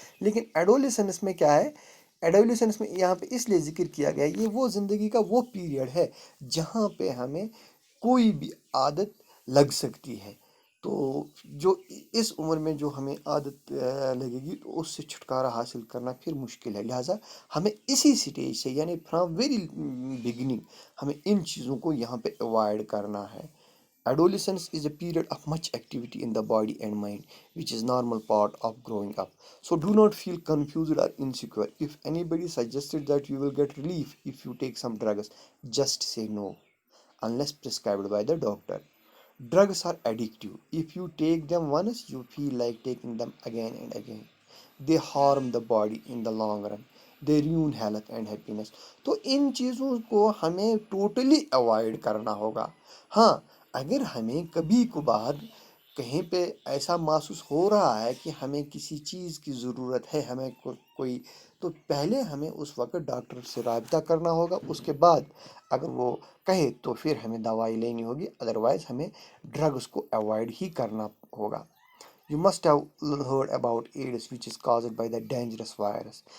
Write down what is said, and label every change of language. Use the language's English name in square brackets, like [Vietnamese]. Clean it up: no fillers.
[Urdu] لیکن ایڈولیسنس میں کیا ہے؟ ایڈولیسنس میں یہاں پہ اس لیے ذکر کیا گیا ہے، یہ وہ زندگی کا وہ پیریڈ ہے جہاں پہ ہمیں کوئی بھی عادت لگ سکتی ہے. تو جو اس عمر میں جو ہمیں عادت لگے گی تو اس سے چھٹکارا حاصل کرنا پھر مشکل ہے. لہٰذا ہمیں اسی سٹیج سے یعنی [English] from very beginning [Urdu] ہمیں ان چیزوں کو یہاں پہ اوائڈ کرنا ہے. [English] Adolescence is a period of much activity in the body and mind, which is normal part of growing up. So do not feel confused or insecure. If anybody suggested that you will get relief if you take some drugs, just say no, unless prescribed by the doctor. Drugs are addictive. If you take them once, you feel like taking them again and again. They harm the body in the long run. They ruin health and happiness. [Urdu] تو ان چیزوں کو ہمیں totally avoid کرنا ہوگا. ہاں، اگر ہمیں کبھی کبھار کہیں پہ ایسا محسوس ہو رہا ہے کہ ہمیں کسی چیز کی ضرورت ہے، ہمیں کوئی، تو پہلے ہمیں اس وقت ڈاکٹر سے رابطہ کرنا ہوگا. اس کے بعد اگر وہ کہے تو پھر ہمیں دوائی لینی ہوگی، ادروائز ہمیں ڈرگس کو اوائڈ ہی کرنا ہوگا. [English] You must have heard about AIDS which is caused by the dangerous virus.